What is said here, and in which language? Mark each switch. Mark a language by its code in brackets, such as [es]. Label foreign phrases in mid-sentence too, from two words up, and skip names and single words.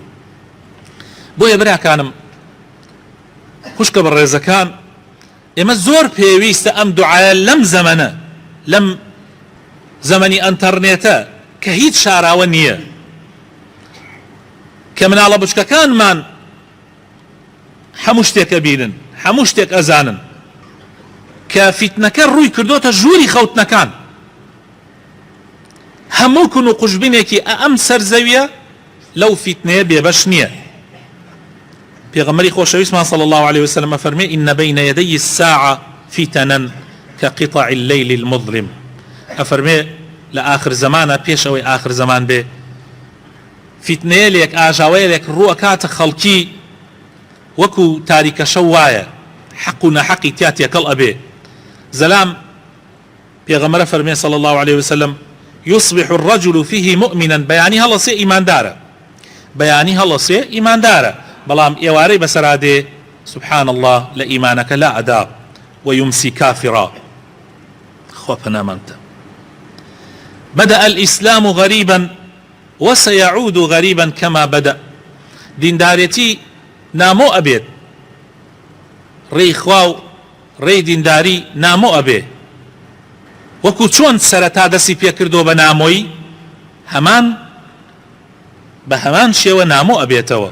[ckb] بۆیە براکانم خوشکە بە ڕێزەکان، ئێمە زۆر پێویستە ئەم دوعایە لەم زەمەنە، لەم زەمەنی ئەنتەرنێتە کە هیچ شاراوە نییە، کە مناڵە بچکەکانمان هەموو شتێکە بینن، هەموو شتێک ئەزانن، کە فیتنەکە ڕووی کردوتە ژووری خەوتنەکان. هەموو کون و قوشبینێکی ئەم سەرزەویە لەو فیتنەیە بێبەش نییە. پێغەمبەری خۆشەویستمان [ar] صلی الله عليه وسلم [ckb] فەرمێ [ar] إن بين يدي الساعة فتنا كقطع الليل المظلم. [ckb] ئەفەرمێ لە آخر زمانە پێشەوەی آخر زمان بێ فیتنەیەک ئاژاوەیەک ڕووەکاتە خەڵکی وەکو تاریکە شەو وایە، حەق و نەحەقی تیا تێکەڵ ئەبێ. زەلام پێغەمبەر فەرمێ [ar] صلی الله عليه وسلم يصبح الرجل فيه مؤمنا [ckb] بەیانی هەڵەسێ ئیماندارە، بەیانی هەڵەسێ ئیماندارە، بەڵام ئێوارەی بەسەرادێ [ar] سبحان الله [ckb] لە ئیمانەکە لا ئەدا [ar] ويمسي كافرا. [ckb] خوا پەنامانتە. [ar] بدأ الإسلام غريبا وسيعود غريبا كما بدأ. [ckb] دیندارێتی نامۆ ئەبێت، ڕێی خوا و ڕێی دینداری نامۆ ئەبێ، وەکو چۆن سەرەتا دەستی پێکردو بە نامۆی هەمان بە هەمان شێوە نامۆ ئەبێتەوە.